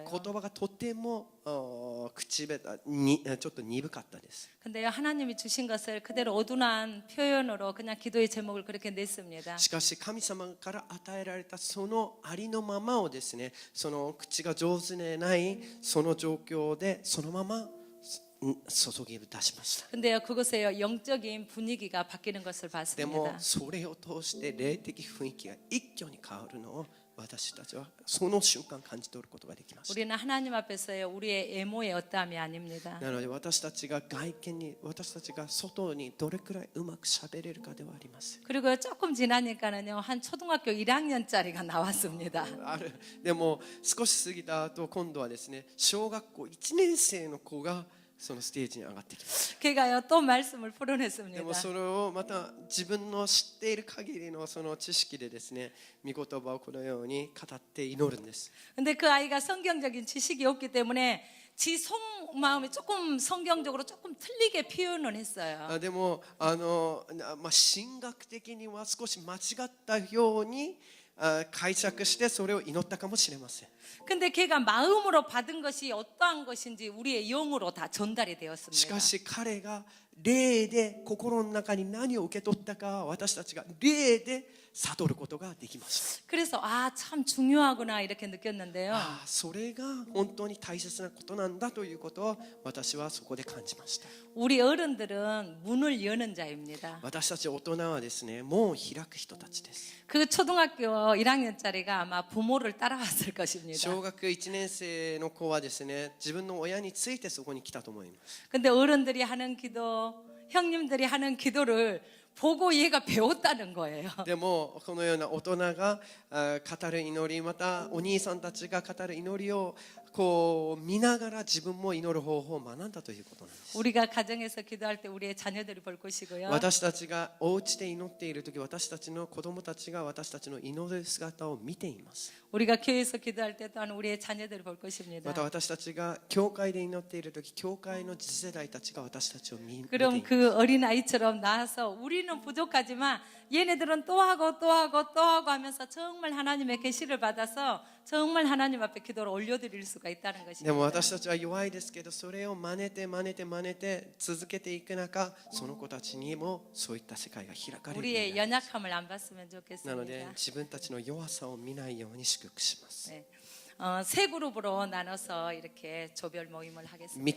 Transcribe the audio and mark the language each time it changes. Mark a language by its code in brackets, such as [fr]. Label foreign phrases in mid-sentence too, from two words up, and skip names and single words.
[ja] 言葉がとても口下手にちょっと鈍かったです。 [ko] 근데요 하나님이 주신 것을 그대로 어둔한 표현으로 그냥 기도의 제목을 그렇게 냈습니다. [ja] しかし神様から与えられたそのありのままをですね、その口が上手でないその状況でそのまま注ぎ出しました。 [ko] 근데요 그곳에요 영적인 분위기가 바뀌는 것을 [ja] でも [ko] 봤습니다. [ja] それを通して霊的雰囲気が一挙に変わるのを私たちはその瞬間感じ取ることができました。 [ko] 우리는 하나님 앞에서요 우리의 애모의 어떠함이 아닙니다. [ja] なので私たちが外見に、私たちが外にどれくらいうまく喋れるかではありません。 [ko] 그리고 조금 지나니까는요 한 초등학교 1학년짜리가 나왔습니다. [ja] でも少し過ぎた後、今度はですね、小学校1年生の子がそのステージに上がってきます。 [ko] 걔가요 또 말씀을 [ja] で [ko] 풀어냈습니다. [ja] もそれをまた自分の知っている限りのその知識でですね、御言葉をこのように語って祈るんです。 [ko] 근데 그 아이가 성경적인 지식이 없기 때문에 지 속마음이 조금 성경적으로 조금 틀리게 표현을 했어요. [ja] でも神学的には少し間違ったように解釈してそれを祈ったかもしれません。 [ko] 근데 걔가 마음으로 받은 것이 어떠한 것인지 우리의 영으로 다 전달이 [ja] し [ko] 되었습니다. [ja] かし彼が霊で心の中に何を受け取ったか、私たちが霊で悟ることができました。 [ko] 그래서 참 중요하구나 이렇게 느꼈는데요. [ja] それが本当に大切なことなんだということを私はそこで感じました。 [ko] 우리 어른들은 문을 여는 자입니다. [ja] 私たち大人はですね、門を開く人たちです。 [ko] 그 초등학교 1학년짜리가 아마 부모를 따라왔을 것입니다. [ja] 小学1年生の子はですね、自分の親についてそこに来たと思います。 [ko] 근데 어른들이 하는 기도, 형님들이 하는 기도를 보고 얘가 배웠다는 거예요. [ja] でもこのような大人が語る祈り、またお兄さんたちが語る祈りをこう見ながら自分も祈る方法を学んだということなんです。 [ko] 우리가 가정에서 기도할 때 우리의 자녀들이 볼 것이고요. [ja] 私たちがお家で祈っているとき、私たちの子供たちが私たちの祈る姿を見ています。 [ko] 우리가 교회에서 기도할 때 또한 우리의 자녀들이 볼 것입니다. [ja] また私たちが教会で祈っているとき、教会の次世代たちが私たちを見てい [ko] 그럼 [ja] ます。 [ko] 그 어린아이처럼 나와서 우리는 부족하지만 얘네들은 또 하고 또 하고 또 하고 하면서 정말 하나님의 계시를 받아서 정말 하나님 앞에 기도를 올려드릴 수가 있다는 [ja] でも [ko] 것입니다. [ja] 私たちは弱いですけど、それを真似て真似て真似て続けていく中、その子たちにもそういった世界が開かれるように [ko] 우리의 [ja] なります。 [ko] 연약함을 안 봤으면 [ja] なので [ko] 좋겠습니다. [ja] 自分たちの弱さを見ないように祝福します。 [ko] 네. 세 그룹으로 나눠서 이렇게 조별 모임을 3 하겠습니다.